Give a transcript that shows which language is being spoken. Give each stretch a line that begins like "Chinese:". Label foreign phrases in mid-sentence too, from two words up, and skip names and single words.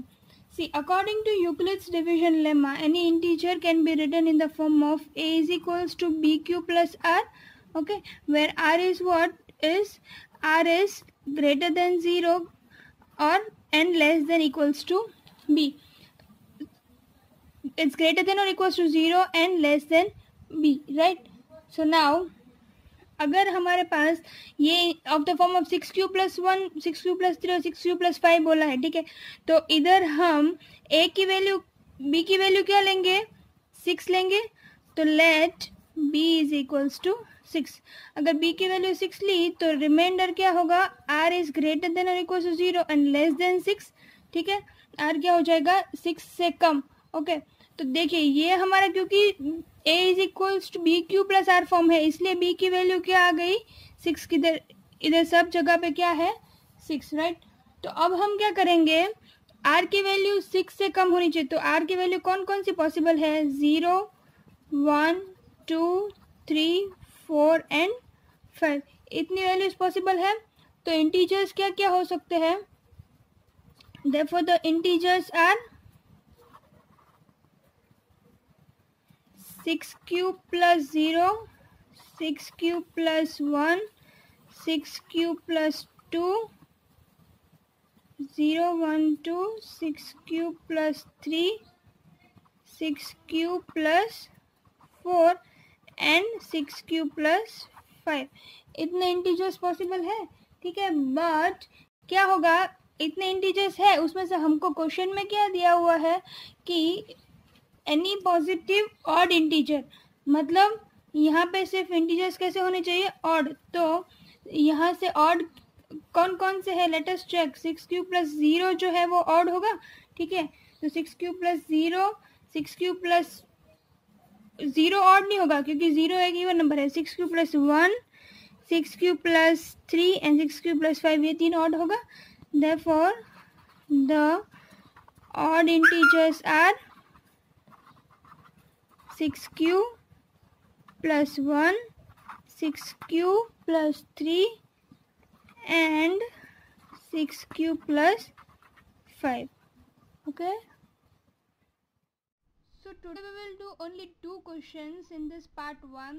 English: See, according to Euclid's division lemma, any integer can be written in the form of a is equals to bq plus r, okay, where r is what? R is greater than 0 or n less than equals to b. It's greater than or equals to 0 and less than b, right?
Hindi: So now अगर हमारे पास ये
English: of the form of
Hindi: 6q plus 1, 6q plus 3 और 6q plus 5 बोला है, ठीक है, तो इधर हम a की वैल्यू, b की वैल्यू क्या लेंगे?
English: 6
Hindi: लेंगे. तो
English: let b is equals to 6.
Hindi: अगर b की वैल्यू 6 ली तो रिमाइंडर क्या होगा?
English: r is greater than or equals to 0 and less than 6,
Hindi: ठीक है. r क्या हो जाएगा? 6 से कम, ओके. तो देखिए ये हमारा, क्योंकि
English: a is equals to b q plus r
Hindi: फॉर्म है, इसलिए b की वैल्यू क्या आ गई? 6. किधर? इधर सब जगह पे क्या है? 6, राइट. तो अब हम क्या करेंगे? r की वैल्यू 6 से कम होनी चाहिए. तो r की वैल्यू कौन कौन सी पॉसिबल है? 0, 1, 2, 3, 4 एंड 5. इतनी वैल्यूज पॉसिबल है. तो इंटीजर्स क्या क्या हो सकते हैं?
English: therefore the integers are 6q plus 0, 6q plus 1, 6q plus 2, 0, 1, 2, 6q plus 3, 6q plus 4 and 6q plus 5.
Hindi: इतने इंटीजर्स पॉसिबल है, ठीक है. बट क्या होगा? इतने इंटीजर्स है, उसमें से हमको क्वेश्चन में क्या दिया हुआ है कि
English: any positive odd integer,
Hindi: मतलब यहाँ पे सिर्फ इंटीजर्स कैसे होने चाहिए? ऑड. तो यहाँ से ऑड कौन कौन से है?
English: let us check.
Hindi: 6q प्लस 0 जो है वो ऑड होगा, ठीक है. तो 6q प्लस 0, 6q प्लस 0 ऑड नहीं होगा क्योंकि 0 एक
English: even number
Hindi: है. 6q प्लस 1, 6q प्लस 3 एंड 6q प्लस 5, ये 3 ऑड होगा.
English: therefore the odd integers are 6q plus 1, 6q plus 3 and 6q plus 5. Okay. So today we will do only 2 questions in this part 1.